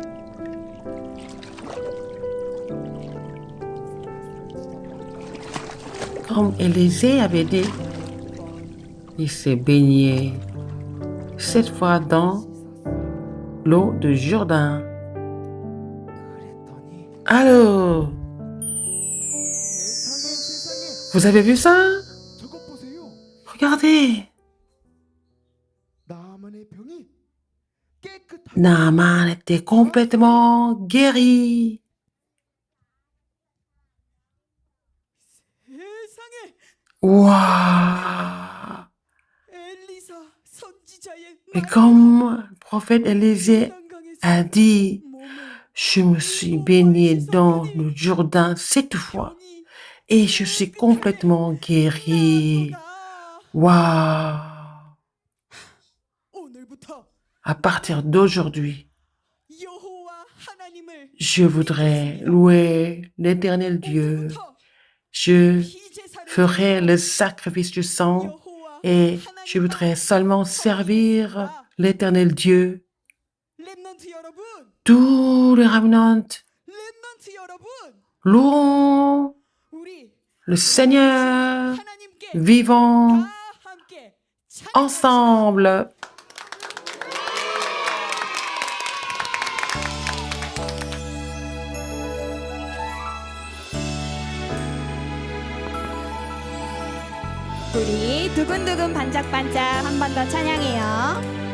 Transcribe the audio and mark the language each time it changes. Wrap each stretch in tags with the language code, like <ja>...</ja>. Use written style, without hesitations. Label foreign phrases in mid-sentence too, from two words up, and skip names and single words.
<fr>Comme Élisée avait dit, il s'est baigné 7 fois dans l'eau de Jourdain.</fr> <ko>그랬더니</ko> <fr>Alors,</fr> <ko>세상에</ko> <fr>vous avez vu ça?</fr> <ko>저것 보세요.</ko> <fr>Regardez,</fr> <ko>나만의 병이 깨끗하게</ko> <fr>Naaman était complètement guéri.</fr> <ko>세상에</ko> <fr>Waouh!</fr> <ko>엘리사 선지자의</ko> <fr>Et comme le prophète Élisée</fr> <ko>요단강에서</ko> <fr>a dit,</fr> <ko>몸을</ko> <fr>je me suis baigné dans le Jourdain 7 fois</fr> <ko>병이</ko> <fr>et je suis complètement guéri.</fr> <ko>나았도다.</ko> <fr>Waouh! À partir d'aujourd'hui,</fr> <ko>여호와 하나님을</ko> <fr>je voudrais louer l'Éternel Dieu. Je</fr> <ko>피제사를</ko> <fr>ferai le sacrifice du sang</fr> <ko>여호와</ko> <fr>et je voudrais seulement servir l'Éternel Dieu.</fr> <ko>렘넌트 여러분,</ko> <fr>Tous les remnants</fr> <ko>렘넌트 여러분,</ko> <fr>loueront</fr> <ko>우리</ko> <fr>le Seigneur</fr> <ko>하나님께</ko> <fr>vivant</fr> <ko>다 함께 찬양합시다.</ko> <fr>ensemble.</fr> <ko>우리 두근두근 반짝반짝 한 번 더 찬양해요.</ko>